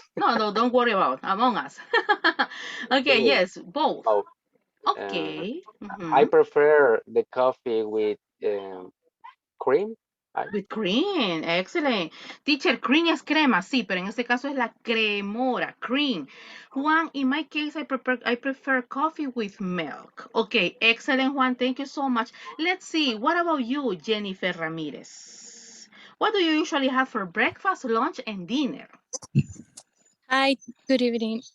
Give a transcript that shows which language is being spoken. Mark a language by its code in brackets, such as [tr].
[en] No, don't worry about Among Us. Okay, Both. yes, both. Both. Um, Okay. I prefer the coffee with cream. With cream, excellent. [es] Teacher, cream es crema, sí, pero en este caso es la cremora, cream. [en] Juan, in my case, I prefer coffee with milk. Okay, excellent, Juan. Thank you so much. Let's see. What about you, Jennifer Ramirez? What do you usually have for breakfast, lunch, and dinner? Hi, good evening.